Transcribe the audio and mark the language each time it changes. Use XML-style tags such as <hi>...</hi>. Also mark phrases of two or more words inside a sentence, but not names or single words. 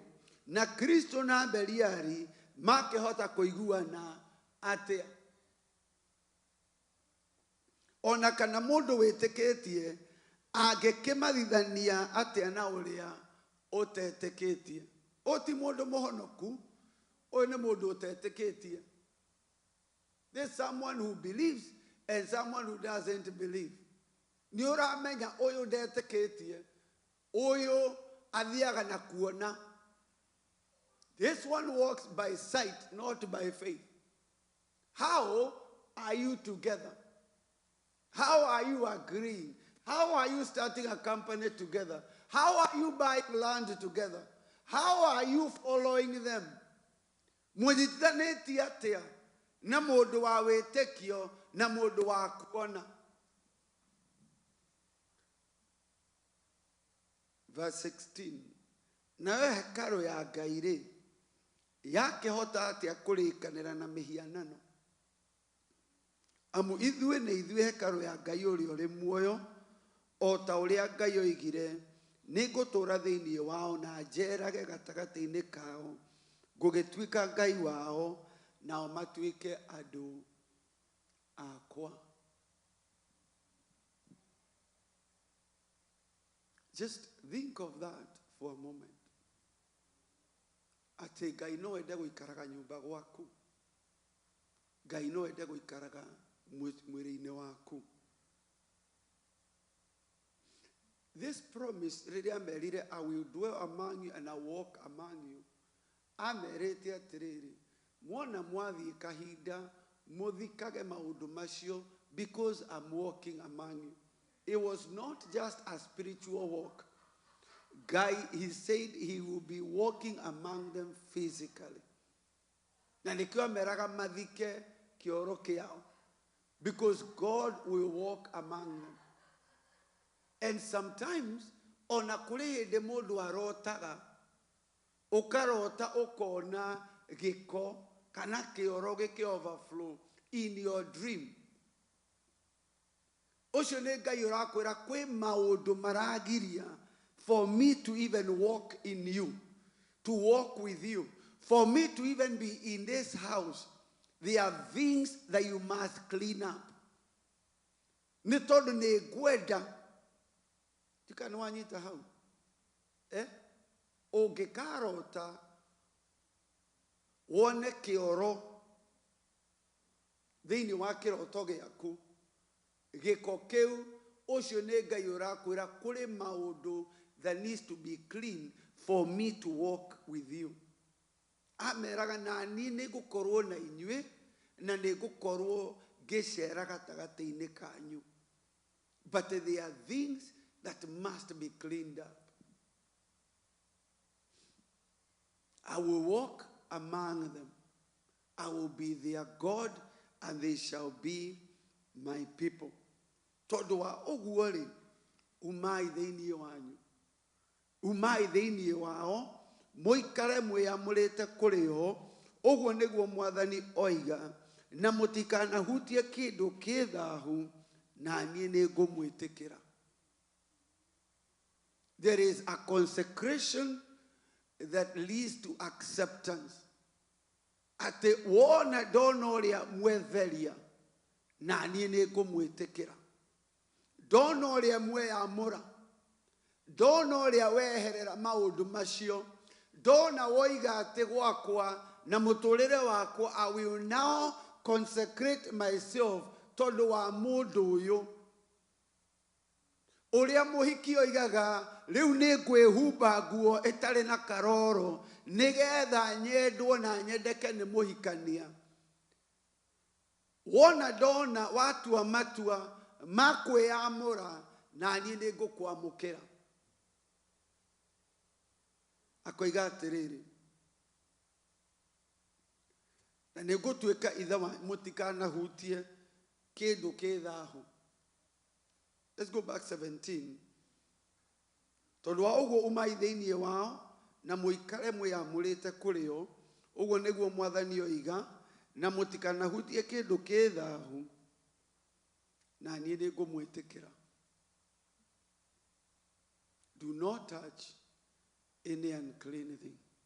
<ki>Na Kristo na Beliari makĩhota kũiguana atĩa? Ona kana mũndũ wĩtĩkĩtie angĩkĩmathithania atĩa na ũrĩa ũtetĩkĩtie? Ũyũ ti mũndũ mũhonoku, ũyũ nĩ mũndũ ũtetĩkĩtie.</ki> <en>There's someone who believes and someone who doesn't believe.</en> <ki>Nĩ ũramenya ũyũ ndetĩkĩtie, ũyũ athiaga na kuona.</ki> <en>This one walks by sight, not by faith. How are you together? How are you agreeing? How are you starting a company together? How are you buying land together? How are you following them?</en> <ki>Mũnyitithanĩtie atĩa na mũndũ wa wĩtĩkio na mũndũ wa kuona?</ki> <en>Verse 16.</en> <ki>Nayo hekarũ ya Ngai rĩ, yakĩhota atĩa kũrĩkanĩra na mĩhianano? Amu ithuĩ nĩ ithuĩ hekarũ ya Ngai ũrĩa ũrĩ muoyo, o ta ũrĩa Ngai oigire, nĩngũtũũra thĩinĩ wao na njeerage gatagatĩ-inĩ kao, ngũgĩtuĩka Ngai wao, nao matuĩke andũ akwa.</ki> <en>Just think of that for a moment.</en> <ki>Atĩ Ngai no ende gũikaraga nyũmba gwaku. Ngai no ende gũikaraga mwĩrĩ-inĩ waku.</ki> <en>This promise,</en> <ki>rĩrĩa merire,</ki> <en>I will dwell among you and I walk among you.</en> <ki>Amerite atĩrĩrĩ, mwona mwathiĩ kahinda, mũthikage maũndũ macio</ki> <en>because I'm walking among you. It was not just a spiritual walk. Guy, he said he will be walking among them physically.</en> <ki>Na nĩkĩo ameraga mathike kĩoro kĩao.</ki> <en>Because God will walk among them. And sometimes,</en> <ki>ona kũrĩ hĩndĩ mũndũ arotaga, ũkarota ũkona gĩko kana kĩoro gĩkĩ</ki> <en>overflow in your dream.</en> <ki>Ũcio nĩ Ngai ũrakwĩra kwĩ maũndũ maragiria</ki> <en>for me to even walk in you, to walk with you, for me to even be in this house. There are things that you must clean up.</en> <ki>Nĩ tondũ nĩ ngwenda. Tika nĩwanyita hau. Ũngĩkarota wone kĩoro thĩinĩ wa kĩroto gĩaku, gĩko kĩu, ũcio nĩ Ngai ũrakwĩra kũrĩ maũndũ</ki> <en>that needs to be clean for me to walk with you.</en> <ki>Ameraga na niĩ nĩngũkorwo na inyuĩ na nĩngũkorwo ngĩcera gatagatĩ-inĩ kanyu.</ki> <en>But there are things that must be cleaned up. I will walk among them. I will be their God, and they shall be my people.</en> <ki>Tondũ wa ũguo rĩ, umai thĩinĩ wanyu. Umai thĩinĩ wao, mũikare mwĩamũrĩte kũrĩ o, ũguo nĩguo Mwathani oiga, na mũtikanahutie kĩndũ kĩ thaahu, na niĩ nĩngũmwĩtĩkĩra. There is a consecration that leads to acceptance. Ate wona ndona ũrĩa mwetheria, na niĩ nĩngũmwĩtĩkĩra. Ndona ũrĩa mweyamũra, ndona ũrĩa weherera maũndũ macio, ndona woiga atĩ gwakwa na mũtũrĩre wakwa,</ki> <en>I will now consecrate myself</en> <ki>tondũ wa mũndũ ũyũ. Ũrĩa mũhiki oigaga, rĩu nĩngwĩhumba nguo ĩtarĩ na karoro, nĩgetha nyendwo na nyendeke nĩ mũhikania. Wona ndona watua matua ma kwĩyamũra, na niĩ nĩngũkwamũkĩra. Akoiga atĩrĩrĩ, na nĩngũtuĩka ithe wanyu, mũtikanahutie kĩndũ kĩ thaahu.</ki> <en>Let's go back 17.</en> <ki>Tondũ wa ũguo umai thĩinĩ wao, na mũikare mwĩamũrĩte kũrĩ o, ũguo nĩguo Mwathani oiga, na mũtikanahutie kĩndũ kĩ thaahu, na niĩ nĩngũmwĩtĩkĩra.</ki> <en>Do not touch any unclean thing.</en>